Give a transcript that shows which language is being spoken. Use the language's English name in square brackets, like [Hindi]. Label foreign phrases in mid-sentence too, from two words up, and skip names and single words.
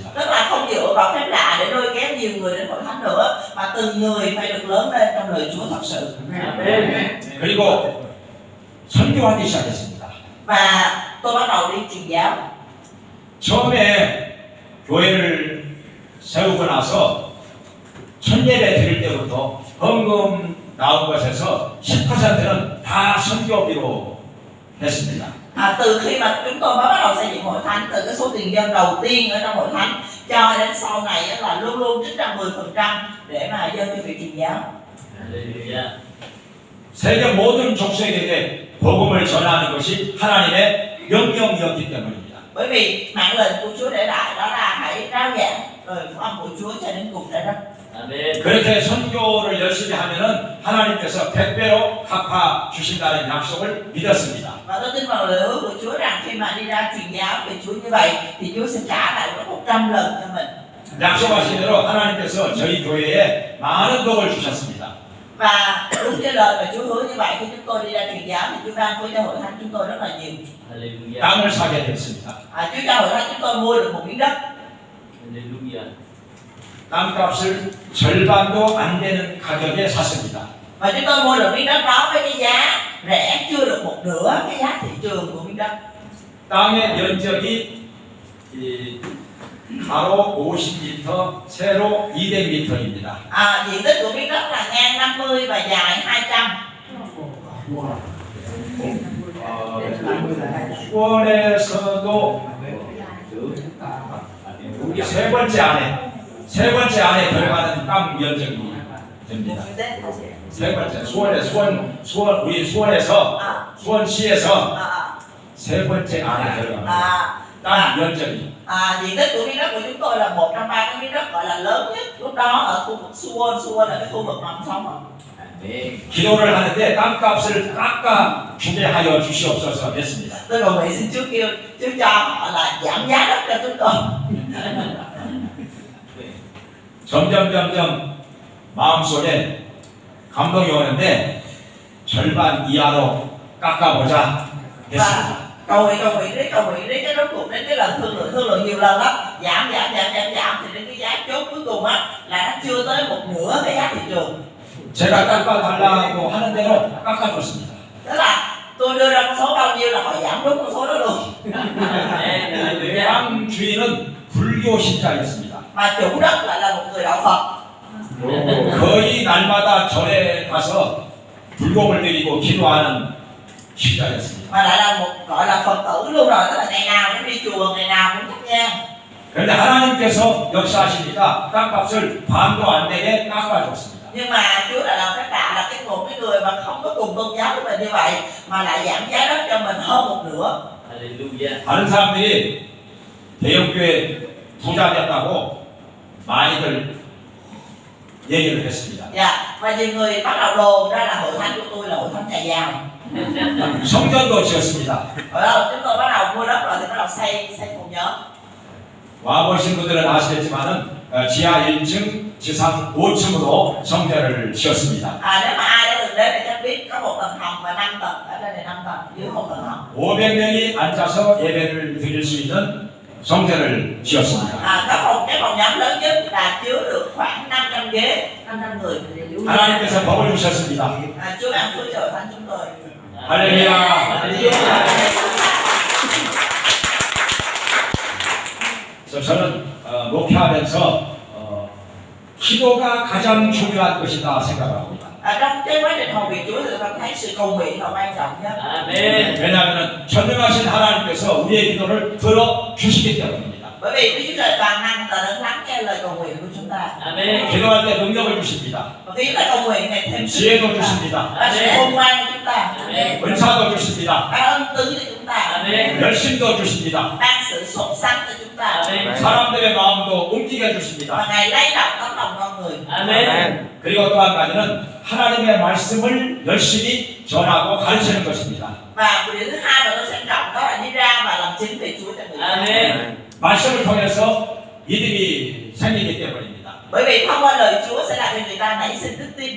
[Vietnamese] Tức là không dựa vào phép lạ để lôi kéo nhiều người đến hội thánh nữa, mà từng người phải được lớn lên trong lời Chúa thật sự. [Korean] 아멘. 그리고 선교하기 시작했습니다. [Vietnamese] Và tôi bắt đầu đi truyền giáo. [Korean] 처음에 교회를 세우고 나서 첫 예배 드릴 때부터 헌금 나온 것에서 10%는 다 선교비로 했습니다. [Vietnamese] Từ khi mà chúng tôi mới bắt đầu xây dựng hội thánh, từ cái số tiền dân đầu tiên ở trong hội thánh cho đến sau này là luôn luôn trích ra 10% để mà dân cho việc truyền giáo. [Korean] 할렐루야. 세계 모든 족속에게 복음을 전하는 것이 하나님의 명령이었기 때문입니다. [Vietnamese] Bởi vì mạng lệnh của Chúa để lại đó là hãy rao giảng lời phúc âm của Chúa cho đến cùng trái đất. [Korean] 아멘. 그렇게 선교를 열심히 하면은 하나님께서 100배로 갚아 주신다는 약속을 믿었습니다. [Vietnamese] Và tôi tin vào lời hứa của Chúa rằng khi mà đi ra truyền giáo về Chúa như vậy thì Chúa sẽ trả lại gấp 100 lần cho mình. [Korean] 약속하신 대로 하나님께서 저희 교회에 많은 복을 주셨습니다. [Vietnamese] Và đúng như lời mà Chúa hứa như vậy, khi chúng tôi đi ra truyền giáo thì Chúa ban phước cho hội thánh chúng tôi rất là nhiều. [Korean] 할렐루야. 땅을 사게 됐습니다. [Vietnamese] Chúa cho hội thánh chúng tôi mua được một miếng đất. [Korean] 할렐루야. 땅값을 절반도 안 되는 가격에 샀습니다. [Vietnamese] Và chúng tôi mua được miếng đất đó với cái giá rẻ chưa được một nửa cái giá thị trường của miếng đất. [Korean] 땅의 면적이 가로 50m, 세로 200m입니다. [Vietnamese] Diện tích của miếng đất là ngang 50 và dài 200. [Korean] 수원에서도 세 번째 안에 들어가는 땅 면적이 됩니다. 세 번째 우리 수원시에서 세 번째 안에 들어갑니다. 땅 면적이. [Vietnamese] Diện tích của miếng đất của chúng tôi là một trong ba cái miếng đất gọi là lớn nhất lúc đó ở khu vực Suwon là cái khu vực mà ông sống. [Korean] 아멘. 기도를 하는데 땅값을 깎아 주게 하여 주시옵소서 했습니다. [Vietnamese] Tôi cầu nguyện xin Chúa kêu Chúa cho họ là giảm giá đất cho chúng tôi. [Korean] 점점 마음속에 감동이 오는데 절반 이하로 깎아보자 했습니다. [Vietnamese] Và cầu nguyện đến cái rốt cuộc đến cái lần thương lượng nhiều lần lắm, giảm thì đến cái giá chốt cuối cùng á là nó chưa tới một nửa cái giá thị trường. [Korean] 제가 깎아달라고 하는 대로 깎아줬습니다. [Vietnamese] Tức là tôi đưa ra con số bao nhiêu là họ giảm đúng con số đó luôn. [Korean] 아멘. 할렐루야. 땅 주인은 불교 신자였습니다. [Vietnamese] Mà chủ đất lại là một người đạo Phật. [Korean] 거의 날마다 절에 가서 불공을 드리고 기도하는 신자였습니다. [Vietnamese] Mà lại là một gọi là Phật tử luôn rồi, tức là ngày nào cũng đi chùa, ngày nào cũng thắp nhang. [Korean] 그런데 하나님께서 역사하시니까 땅값을 반도 안 되게 깎아줬습니다. [Vietnamese] Nhưng mà Chúa đã làm phép lạ là một cái người mà không có cùng tôn giáo với mình như vậy mà lại giảm giá đất cho mình hơn một nửa. [Korean] 할렐루야. 다른 사람들이 대형교회 부자 됐다고 많이들 얘기를 했습니다. [Vietnamese] Dạ, và nhiều người bắt đầu đồn ra là hội thánh của tôi là hội thánh nhà giàu. [Korean] 성전도 지었습니다. [Vietnamese] Ở đâu chúng tôi bắt đầu mua đất rồi thì bắt đầu xây cùng nhóm. [Korean] 와보신 분들은 아시겠지만은 지하 1층, 지상 5층으로 성전을 지었습니다. [Vietnamese] Nếu mà ai đã từng đến thì chắc biết có một tầng hầm và 5 tầng, ở đây là 5 tầng, dưới một tầng hầm. [Korean] 500명이 앉아서 예배를 드릴 수 있는 성전을 지었습니다. [Vietnamese] Cái phòng nhóm lớn nhất là chứa được khoảng 500 ghế, 500 người. [Korean] 하나님께서 복을 주셨습니다. [Vietnamese] Chúa ban phước cho hội thánh chúng tôi. [Korean] 할렐루야. 그래서 저는 목회하면서 기도가 가장 중요한 것이다 생각합니다. [Vietnamese] Trong cái quá trình hầu việc Chúa thì tôi thấy sự cầu nguyện là quan trọng nhất. [Korean] 아멘. 왜냐하면 전능하신 하나님께서 우리의 기도를 들어주시기 때문입니다. [Vietnamese] Bởi vì Đức Chúa Trời toàn năng là đấng lắng nghe lời cầu nguyện của chúng ta. [Korean] 아멘. 기도할 때 능력을 주십니다. [Vietnamese] Và khi chúng ta cầu nguyện này thêm sức [Korean] 지혜도 [Vietnamese] cho chúng ta, [Korean] 주십니다. [Vietnamese] và sự khôn ngoan cho chúng ta, [Korean] 아멘. 은사도 주십니다. [Vietnamese] ban ân tứ cho chúng ta, [Korean] 아멘. 열심도 주십니다. [Vietnamese] ban sự sốt sắng cho chúng ta, [Korean] 아멘. 사람들의 마음도 움직여 주십니다. [Vietnamese] và Ngài lay động tấm lòng con người. [Korean] 아멘. 그리고 또 한 가지는 하나님의 말씀을 열심히 전하고 가르치는 것입니다. [Vietnamese] Và điều thứ hai mà tôi xem trọng đó là đi ra và làm chứng về Chúa cho người khác. [Korean] 아멘. 말씀을 통해서 믿음이 생기기 때문입니다. [Vietnamese] Bởi vì thông qua lời Chúa sẽ làm cho người ta nảy sinh đức tin.